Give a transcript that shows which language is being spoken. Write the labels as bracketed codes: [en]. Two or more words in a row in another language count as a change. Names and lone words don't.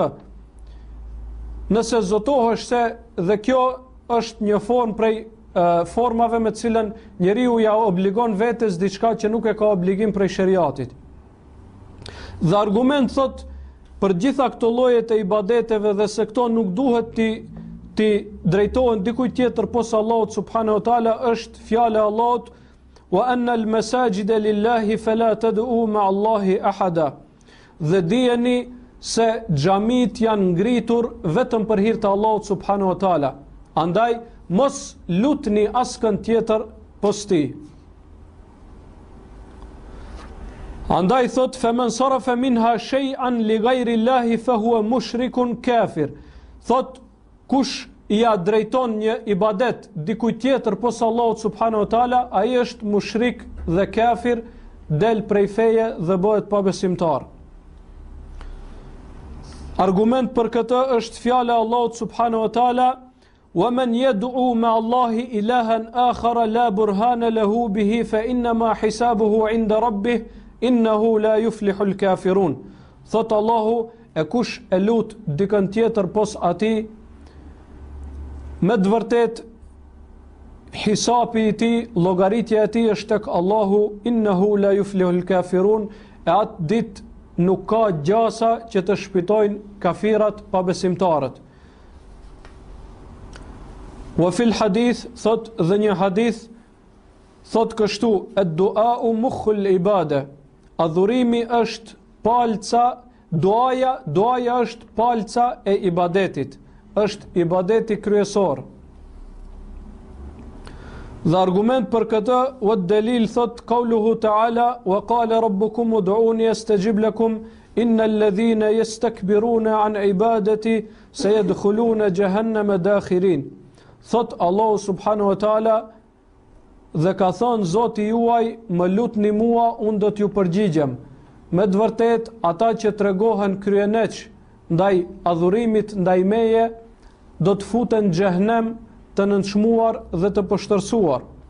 [sq] Nëse zotohesh se, dhe kjo është një formë prej formave me cilën njeriu ja obligon vetes diçka që nuk e ka obligim prej shariatit. Dhe argument thot për gjitha këto lloje të ibadeteve dhe se këto nuk duhet ti drejtohen dikujt tjetër posa Allahut [ar] سبحانه وتعالى [sq] është fjala e Allahut: [ar] وأن المساجد لله فلا تدعوا مع الله أحدا. [sq] Dhe dijeni se xhamit janë ngritur vetëm për hir të Allahut [ar] سبحانه وتعالى. [sq] Andaj mos lutni askën tjetër pos tij. Andaj thot [ar] فمن صرف منها شيئا لغير الله فهو مشرك كافر. [sq] Thot kush ja drejton një ibadet dikujt tjetër posa Allahut [ar] سبحانه وتعالى, [sq] ai është mushrik dhe kafir, del prej feje dhe bëhet pabesimtar. Argument për këtë është fjala e Allahut [ar] سبحانه وتعالى ومن يدع مع الله إلها آخر لا برهان له به فإنما حسابه عند ربه إنه لا يفلح الكافرون. [sq] Thot Allahu, e kush e lut dikën tjetër pos atij, me të vërtet hisapi i tij, llogaritja e tij është tek Allahu, [ar] إنه لا يفلح الكافرون. [sq] E atë ditë nuk ka gjasa që të shpëtojnë kafirat, pabesimtarët. [ar] وفي الحديث, [sq] thot dhe një hadith thot kështu: [ar] الدعاء مخ العبادة. [sq] Adhurimi është palca, duaja është palca e ibadetit, është ibadeti kryesor. Dhe argument për këtë, [ar] والدليل thot قوله تعالى وقال ربكم ادعوني أستجب لكم إن الذين يستكبرون عن عبادتي سيدخلون جهنم داخرين. [sq] Thot Allahu [ar] سبحانه وتعالى, [sq] dhe ka thënë Zoti juaj, më lutni mua, unë do t'ju përgjigjem. Me të vërtet, ata që tregohen kryeneq ndaj adhurimit ndaj meje, do të futen në xhehenem, të nënçmuar dhe të pështërsuar.